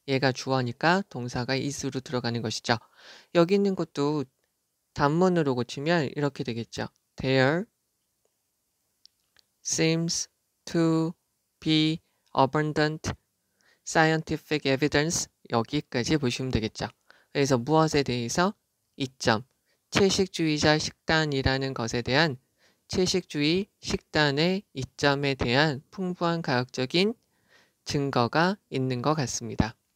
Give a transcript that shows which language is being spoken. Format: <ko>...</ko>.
<ko>얘가 주어니까 동사가 is로 들어가는 것이죠. 여기 있는 것도 단문으로 고치면 이렇게 되겠죠.</ko> <en>There seems to be abundant scientific evidence.</en> <ko>여기까지 보시면 되겠죠. 그래서 무엇에 대해서? 이점. 채식주의자 식단이라는 것에 대한 채식주의 식단의 이점에 대한 풍부한 과학적인 증거가 있는 것 같습니다.</ko>